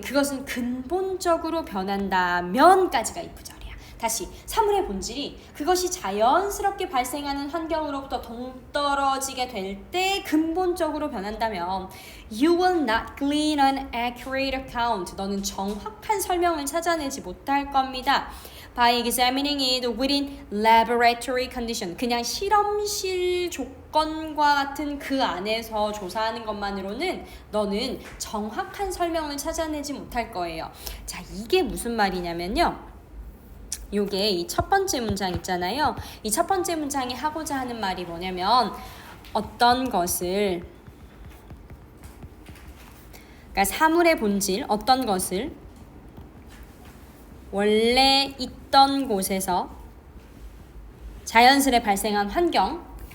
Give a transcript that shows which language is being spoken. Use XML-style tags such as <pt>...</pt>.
<ko>그것은 근본적으로 변한다면까지가 if 절이야. 다시 사물의 본질이 그것이 자연스럽게 발생하는 환경으로부터 동떨어지게 될 때 근본적으로 변한다면</ko> <en>you will not glean an accurate account.</en> <ko>너는 정확한 설명을 찾아내지 못할 겁니다.</ko> <en>By examining it within laboratory condition.</en> <ko>그냥 실험실 조건과 같은 그 안에서 조사하는 것만으로는 너는 정확한 설명을 찾아내지 못할 거예요. 자, 이게 무슨 말이냐면요. 요게 이 첫 번째 문장 있잖아요. 이 첫 번째 문장이 하고자 하는 말이 뭐냐면 어떤 것을, 그러니까 사물의 본질, 어떤 것을 원래 있던 곳에서 자연스레 발생한 환경</ko>